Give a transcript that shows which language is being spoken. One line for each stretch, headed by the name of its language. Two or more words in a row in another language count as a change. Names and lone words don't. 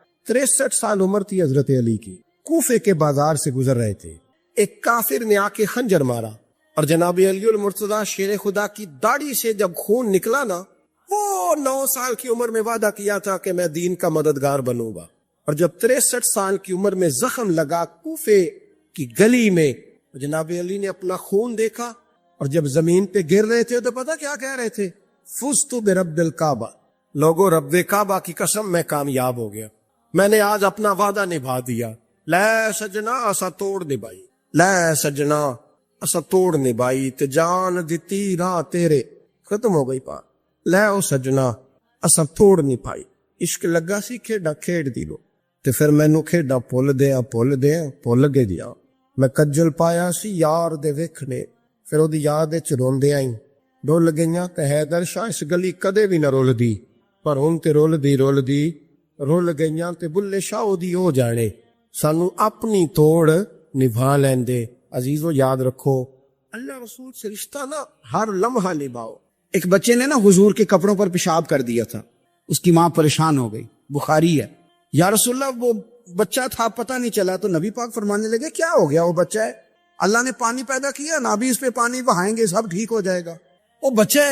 Urdu: 63 سال عمر تھی حضرت علی کی، کوفے کے بازار سے گزر رہے تھے، ایک کافر نے آ کے خنجر مارا اور جناب علی المرتضیٰ شیر خدا کی داڑھی سے جب خون نکلا نا، وہ 9 سال کی عمر میں وعدہ کیا تھا کہ میں دین کا مددگار بنوں گا، اور جب 63 سال کی عمر میں زخم لگا کوفے کی گلی میں، جناب علی نے اپنا خون دیکھا، اور جب زمین پہ گر رہے تھے تو پتہ کیا کہہ رہے تھے؟
Arabic: فزت برب الکعبہ،
Urdu: لوگو رب کعبہ کی قسم میں کامیاب ہو گیا، میں نے آج اپنا وعدہ نبھا دیا۔
Punjabi: لے سجنا اسا توڑ نبھائی، لے سجنا اسا توڑ نبھائی، تے جان دتی راہ تیرے، ختم ہو گئی بات۔ لے او سجنا اسا توڑ نہیں پائی، عشق لگا سی کھیڈا کھیڈ دی لو، تے پھر مینوں کھیڈا بھول گئے دیا، میں کجل پایا سی یار دے ویکھنے، پھر وہ یاد روندے آئی، رول گئیاں تے حیدر شاہ اس گلی کدے بھی نہ رول دی، پر ہن تے رول گئیاں تے بلے شاہ دی ہو جانے، سانو اپنی توڑ نبھا لیندے۔
Urdu: عزیزو یاد رکھو، اللہ رسول سے رشتہ نا ہر لمحہ نبھاؤ۔ ایک بچے نے نا حضور کے کپڑوں پر پیشاب کر دیا تھا، اس کی ماں پریشان ہو گئی، بخاری ہے،
Arabic: یا رسول اللہ
Urdu: وہ بچہ تھا پتہ نہیں چلا، تو نبی پاک فرمانے لگے کیا ہو گیا، وہ بچہ ہے، اللہ نے پانی پیدا کیا، نابی اس پہ پانی بہائیں گے سب ٹھیک ہو جائے گا، وہ بچہ ہے۔